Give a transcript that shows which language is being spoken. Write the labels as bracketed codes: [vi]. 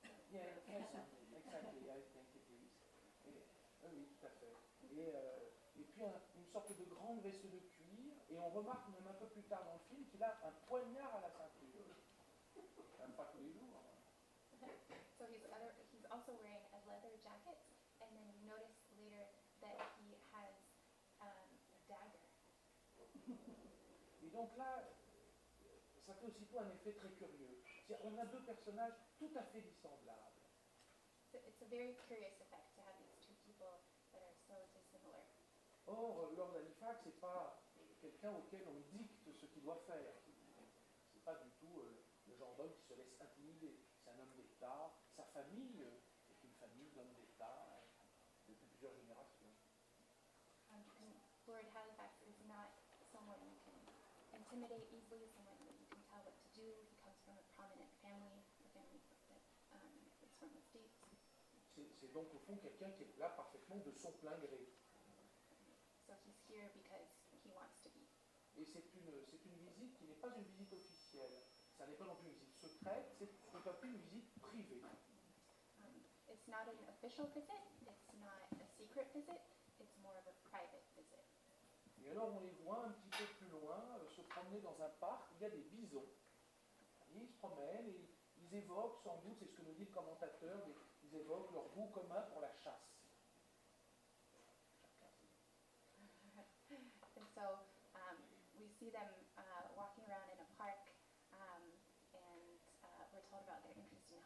[en] Yeah, pheasant, exactly, I think it is. [fr] Oui, tout à fait. Et puis une sorte de grande veste de cuir, et on remarque même un peu plus tard dans le film qu'il a un poignard à la ceinture. Même pas tous les jours. [en] So he's also wearing a leather jacket, and then you notice later that he has a dagger. [fr] Et donc là, ça fait aussitôt un effet très curieux. On a deux personnages tout à fait dissemblables. [en] So it's a very curious effect to have these two people that are so dissimilar. [fr] Or, Lord Halifax n'est pas quelqu'un auquel on dicte ce qu'il doit faire. C'est pas du tout le genre d'homme qui se laisse intimider. C'est un homme d'État. Sa famille est une famille d'hommes d'État depuis plusieurs générations. [en] And Lord Halifax is not someone you can intimidate easily, someone that you can tell what to do. He comes from a prominent family, a family that is from the States. [fr] C'est donc au fond quelqu'un qui est là parfaitement de son plein gré. [en] So he's here because he wants to be. [fr] Et c'est une visite qui n'est pas une visite officielle. Ça n'est pas non plus une visite secrète, c'est tout à fait une visite privée. [en] It's not an official visit, it's not a secret visit, it's more of a private visit. [fr] Et alors on les voit un petit peu plus loin se promener dans un parc où il y a des bisons. Et ils se promènent et ils évoquent sans doute, c'est ce que nous dit le commentateur, ils évoquent leur goût commun pour la chasse. [en] And so we see them walking around in a park, and we're told about their interest in